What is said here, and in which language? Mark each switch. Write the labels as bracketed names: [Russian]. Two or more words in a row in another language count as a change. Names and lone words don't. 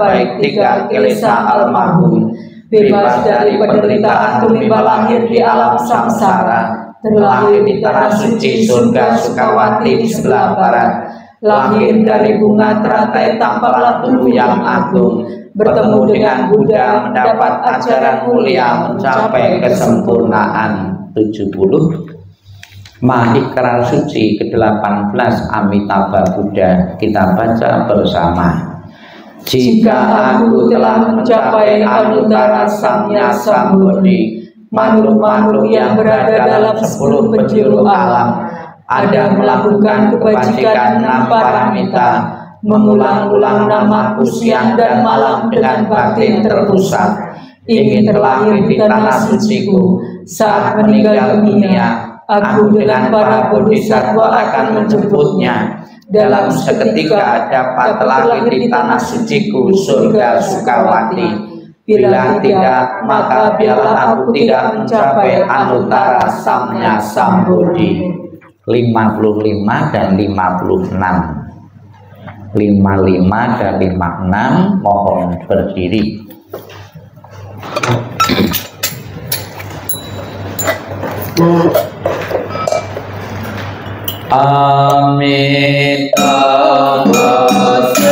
[Indonesian] baik 3 kilesa almarhum, bebas dari penderitaan tumiba lahir di alam samsara, terlahir di tanah suci surga Sukawati di sebelah barat, lahir dari bunga teratai tampaklah tubuh yang agung, bertemu dengan Buddha mendapat ajaran mulia mencapai kesempurnaan. 70. Mahikara suci ke-18 Amitabha Buddha, kita baca bersama. Jika aku telah mencapai [Sanskrit] anuttara samya sambodhi, [Indonesian] makhluk-makhluk yang berada dalam 10 penjuru alam ada melakukan kebajikan 6 paramita, mengulang-ulang namaku siang dan malam dengan batin terpusat, ingin terlahir di tanah suciku. Saat meninggal dunia, aku dengan para bodhisattva akan menjemputnya. Dalam seketika dapat terlahir di tanah suciku surga Sukawati. Bila tidak, maka biarlah aku tidak mencapai [Sanskrit] anuttara samya sambodhi. [Indonesian] 55 dan 56. 55 dan 56 mohon berdiri. Amitabha